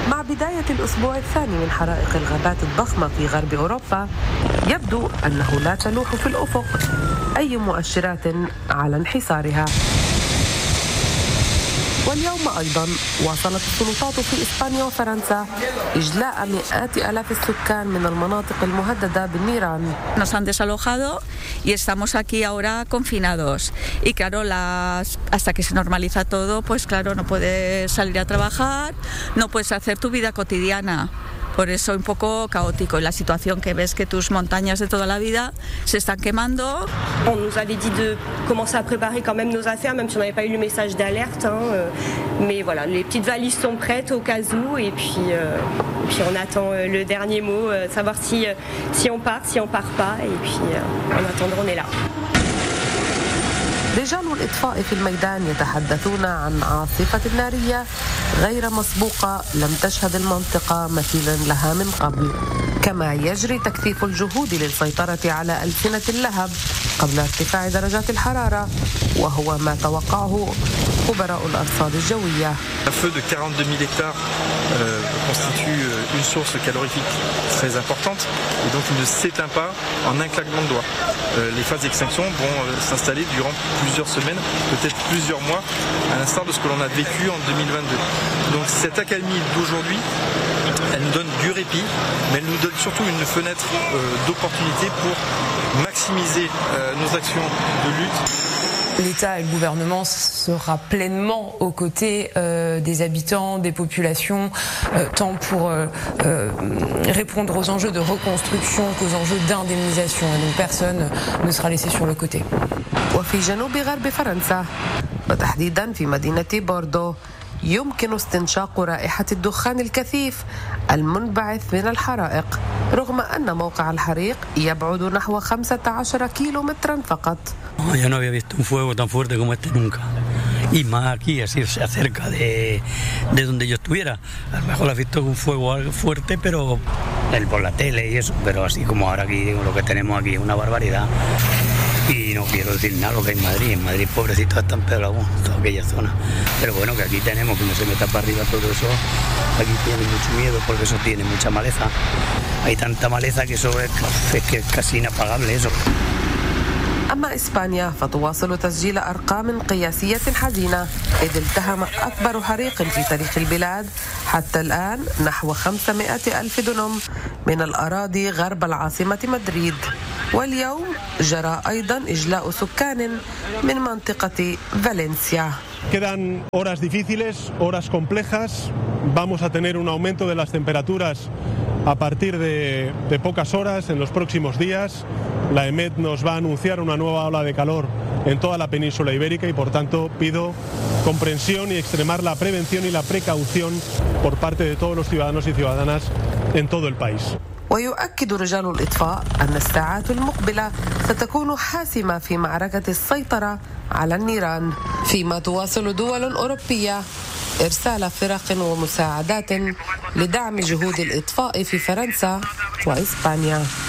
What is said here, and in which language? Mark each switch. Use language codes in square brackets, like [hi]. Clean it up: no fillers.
[ar] بداية الأسبوع الثاني من حرائق الغابات الضخمة في غرب أوروبا، يبدو أنه لا تلوح في الأفق أي مؤشرات على انحسارها. واليوم أيضا واصلت السلطات في إسبانيا وفرنسا إجلاء مئات آلاف السكان من المناطق المهددة بالنيران. [es] Nos han desalojado y estamos aquí ahora confinados. Y claro, hasta que se normaliza todo, pues claro, no puedes salir a trabajar, no puedes hacer tu vida cotidiana. Por eso un poco caótico la situación, que ves que tus montañas de toda la vida se están quemando. [fr] On nous avait dit de commencer à préparer quand même nos affaires, même si on n'avait pas eu le message d'alerte, hein. Mais voilà, les petites valises sont prêtes au cas où, et puis on attend le dernier mot, savoir si on part, si on part pas, et puis en attendant on est là. [ar] رجال الإطفاء في الميدان يتحدثون عن عاصفة نارية غير مسبوقة لم تشهد المنطقة مثيلا لها من قبل. كما يجري تكثيف الجهود للسيطرة على ألسنة اللهب قبل ارتفاع درجات الحرارة، وهو ما توقعه خبراء الأرصاد الجوية. [fr] Feu de 42000 hectares constitue une source calorifique très importante et donc il ne s'éteint pas en un claquement de doigts. Les phases d'extinction vont s'installer durant plusieurs semaines, peut-être plusieurs mois, à l'instar de ce que l'on a vécu en 2022. Donc cette accalmie d'aujourd'hui, elle nous donne du répit, mais elle nous donne surtout une fenêtre d'opportunité pour maximiser nos actions de lutte. L'État et le gouvernement sera pleinement aux côtés des habitants, des populations, tant pour répondre aux enjeux de reconstruction qu'aux enjeux d'indemnisation. Et donc personne ne sera laissé sur le côté. [ar] يمكن استنشاق رائحة الدخان الكثيف المنبعث من الحرائق رغم أن موقع الحريق يبعد نحو 15 كيلو مترا فقط. [es] Yo no había visto un fuego tan fuerte como este nunca. Y más aquí, así cerca de donde yo estuviera. A lo mejor has visto un fuego fuerte, pero por la tele y eso. Pero así como ahora aquí, lo que tenemos aquí es una barbaridad. Y no quiero decir nada lo que hay en Madrid. En Madrid, pobrecito, están peor aún, toda aquella zona. Pero bueno, que aquí tenemos, que no se meta para arriba todo eso. Aquí tiene mucho miedo porque eso tiene mucha maleza. Hay tanta maleza que eso es casi inapagable eso. [ar] أما إسبانيا فتواصل تسجيل أرقام قياسية حزينة، إذ التهم أكبر حريق في تاريخ البلاد حتى الآن نحو 500 ألف دنم من الأراضي غرب العاصمة مدريد، واليوم جرى أيضا إجلاء سكان من منطقة فالنسيا. [es] Quedan horas difíciles, horas complejas. Vamos a tener un aumento de las temperaturas a partir de pocas horas en los próximos días. La EMET nos va a anunciar una nueva ola de calor en toda la península ibérica y por tanto pido comprensión y extremar la prevención y la precaución por parte de todos los ciudadanos y ciudadanas en todo el país. [ar] ويؤكد رجال الإطفاء أن الساعات المقبلة ستكون حاسمة في معركة السيطرة على النيران، فيما تواصل دول أوروبية إرسال فرق ومساعدات لدعم جهود الإطفاء في فرنسا وإسبانيا.